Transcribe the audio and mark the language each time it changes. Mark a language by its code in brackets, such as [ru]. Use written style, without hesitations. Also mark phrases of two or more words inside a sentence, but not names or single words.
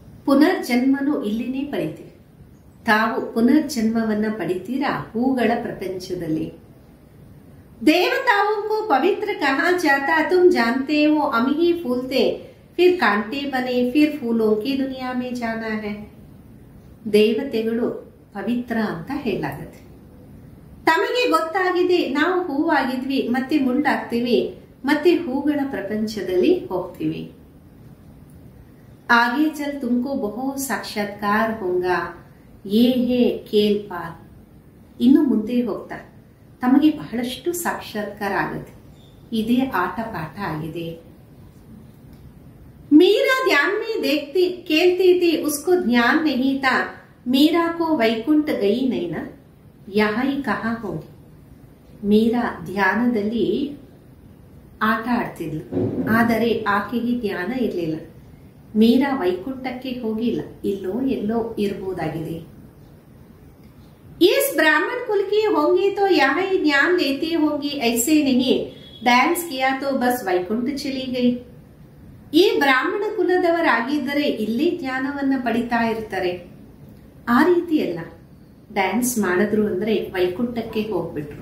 [kn] ಪುನರ್ಜನ್ಮನು ಇಲ್ಲಿನೇ ಪಡಿತೀವಿ. ತಾವು ಪುನರ್ಜನ್ಮವನ್ನ ಪಡಿತೀರಾ ಹೂಗಳ ಪ್ರಪಂಚದಲ್ಲಿ. [hi] देवताओं को पवित्र कहा जाता, तुम जानते हो हम ही फूल थे, फिर कांटे बने, फिर फूलों की दुनिया में जाना है. [kn] ದೇವತೆಗಳು ಪವಿತ್ರ ಅಂತ ಹೇಳಲಾಗುತ್ತೆ. ತಮಗೆ ಗೊತ್ತಾಗಿದೆ ನಾವು ಹೂವಾಗಿದ್ವಿ, ಮತ್ತೆ ಮುಳ್ಳಾಗ್ತೀವಿ, ಮತ್ತೆ ಹೂಗಳ ಪ್ರಪಂಚದಲ್ಲಿ ಹೋಗ್ತೀವಿ. [hi] आगे चल तुमको बहुत साक्षात्कार होगा, ये है खेल पाल. [kn] ಇನ್ನು ಮುಂದೆ ಹೋಗ್ತಾ ತಮಗೆ ಬಹಳಷ್ಟು ಸಾಕ್ಷಾತ್ಕಾರ ಆಗುತ್ತೆ. ಇದೇ ಆಟ ಪಾಠ ಆಗಿದೆ. [hi] मीरा ध्यान में देखती खेलती थी, उसको ध्यान नहीं था. मीरा को वैकुंठ गई नहीं ना, यहाँ ही कहाँ होगी. [kn] ಮೀರಾ ಧ್ಯಾನದಲ್ಲಿ ಆಟ ಆಡ್ತಿದ್ಲು, ಆದರೆ ಆಕೆಗೆ ಧ್ಯಾನ ಇರಲಿಲ್ಲ. ಮೀರಾ ವೈಕುಂಠಕ್ಕೆ ಹೋಗಿಲ್ಲ, ಇಲ್ಲೋ ಎಲ್ಲೋ ಇರಬಹುದಾಗಿದೆ. [hi] इस ब्राह्मण कुल की होंगी तो यहाँ ही ज्ञान लेती होंगी, ऐसे नहीं डांस किया तो बस वैकुंठ चली गई. [kn] ಈ ಬ್ರಾಹ್ಮಣ ಕುಲದವರಾಗಿದ್ದರೆ ಇಲ್ಲಿ ಜ್ಞಾನವನ್ನ ಪಡಿತಾ ಇರ್ತಾರೆ. ಆ ರೀತಿ ಅಲ್ಲ, ಡ್ಯಾನ್ಸ್ ಮಾಡಿದ್ರು ಅಂದ್ರೆ ವೈಕುಂಠಕ್ಕೆ ಹೋಗ್ಬಿಟ್ರು.